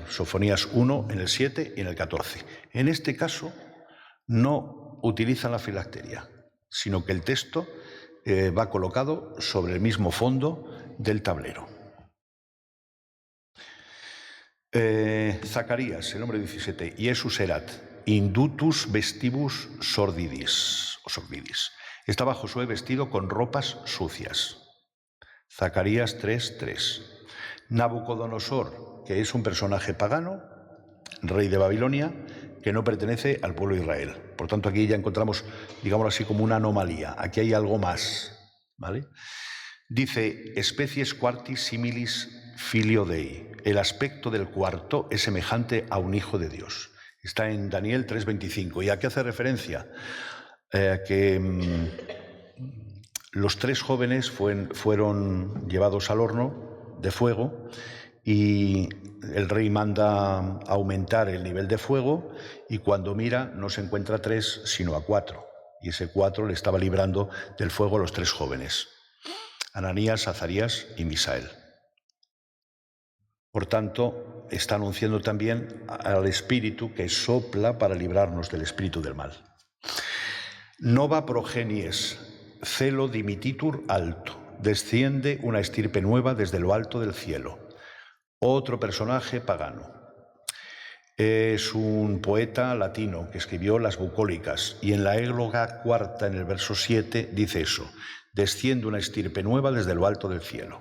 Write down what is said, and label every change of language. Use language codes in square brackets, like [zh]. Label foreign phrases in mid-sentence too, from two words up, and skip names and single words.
[es] Sofonías 1 en el 7 y en el 14. En este caso no utilizan la filacteria, sino que el texto va colocado sobre el mismo fondo del tablero. Zacarías, el número 17, [la] Iesus erat, indutus vestibus sordidis, o sordidis. [es] Estaba Josué vestido con ropas sucias. Zacarías 3:3. Nabucodonosor, que es un personaje pagano, rey de Babilonia, que no pertenece al pueblo de Israel. Por tanto, aquí ya encontramos, digámoslo así, como una anomalía. Aquí hay algo más, ¿vale? Dice, [la] especies quartis similis filio Dei. [es] El aspecto del cuarto es semejante a un hijo de Dios. Está en Daniel 3:25. ¿Y a qué hace referencia? Que los 3 jóvenes fueron llevados al horno de fuego y el rey manda aumentar el nivel de fuego y cuando mira no se encuentra a 3 sino a 4. Y ese 4 le estaba librando del fuego a los 3 jóvenes. Ananías, Azarías y Misael. Por tanto, está anunciando también al Espíritu que sopla para librarnos del espíritu del mal. [la] Nova progenies, celo dimititur alto. [es] Desciende una estirpe nueva desde lo alto del cielo. Otro personaje pagano. Es un poeta latino que escribió las bucólicas y en la égloga cuarta, en el verso 7, dice eso. Desciende una estirpe nueva desde lo alto del cielo.